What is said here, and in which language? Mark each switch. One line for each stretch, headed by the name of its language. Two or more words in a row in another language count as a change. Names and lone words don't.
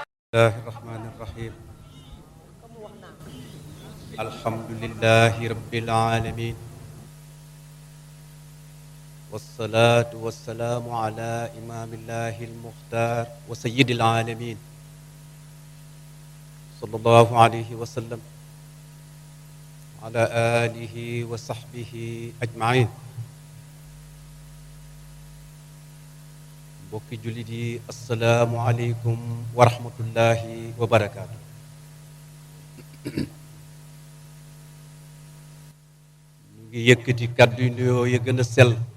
Arabic: الله الرحمن الرحيم الحمد لله رب العالمين والصلاة والسلام على إمام الله المختار وسيد العالمين صلى الله عليه وسلم على آله وصحبه أجمعين
Wolof: mbokki jullit yi
Arabic: السلام عليكم ورحمة الله وبركاته
Wolof: ñu ngi yëkkati kàddu yu nuyoo ya gën a sell